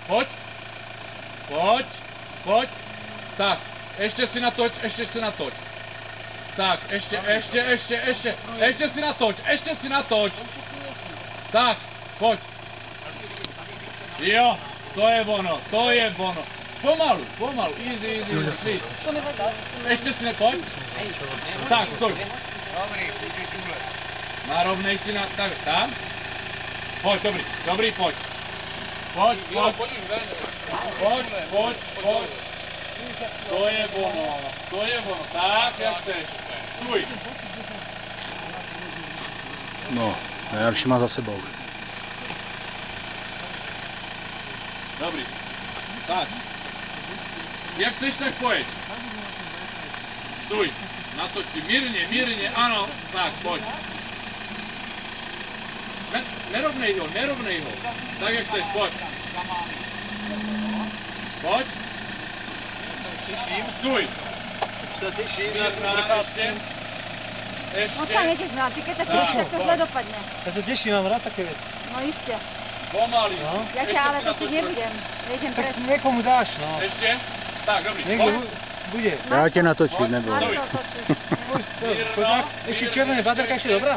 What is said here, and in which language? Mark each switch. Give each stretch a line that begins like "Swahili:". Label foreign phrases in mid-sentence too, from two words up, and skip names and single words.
Czech: Pojď. Tak. Ještě si natoč. Tak, ještě. Ještě si natoč. Tak, pojď. Jo, to je ono. pomalu, pomalu,
English: easy, sweet.
Slovak: Ešte si nepoď.
Czech: Tak, stoj. Narovnej si na, tak, tam.
Slovak: Poď, dobrý, poď. Poď.
Czech: To je ono, tak, jak chceš. Stůj.
Slovak: No, najlepší má za sebou. Dobrý.
Czech: Tak. Jak chceš, tak pojeď. Stůj. Natoč si, mírně, ano. Tak, pojď. Nerovnej ho. Tak, jak chceš, pojď. Pojď. Stůj. No tam Ještě.
Slovak: jeďeš na ty, keď to zle dopadne. Ja sa teším, mám rád také veci. No iste. Pomalý. No. Ja ťa ale točiť nebudem. Jeďem Tak pred... niekomu dáš, no. Ešte. Tak, dobrý. Niekto Poď. bude. Ja ťa natočím, neboj. Marcel točí. Ešte červené baterka ešte dobrá?